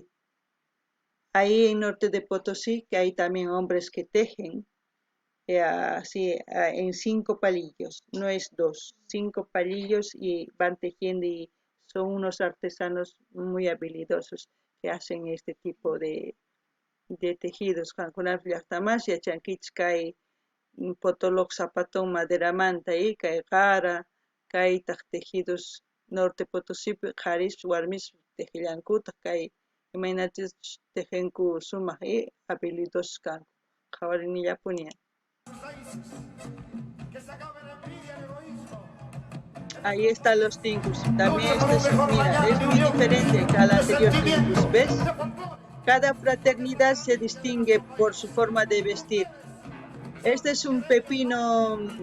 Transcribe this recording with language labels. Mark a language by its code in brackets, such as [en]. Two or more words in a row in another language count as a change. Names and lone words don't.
[es] Ahí en norte de Potosí que hay también hombres que tejen así en 5 palillos, no es dos, 5 palillos y van tejiendo y son unos artesanos muy habilidosos que hacen este tipo de tejidos. [qu] Qankunapis llaqtamas yachankichis kay potoloq zapatón maderamanta y kay qara, kaytaq tejidos Norte Potosipi qharish warmish teqillankuta kay imaynatis teqinku sumaq habilidosos kanku qhawarinillapuni. [es] Ahí están los tincus. También mira, es muy diferente que al anterior tincus, ¿ves? Cada fraternidad se distingue por su forma de vestir. Este es un pepino.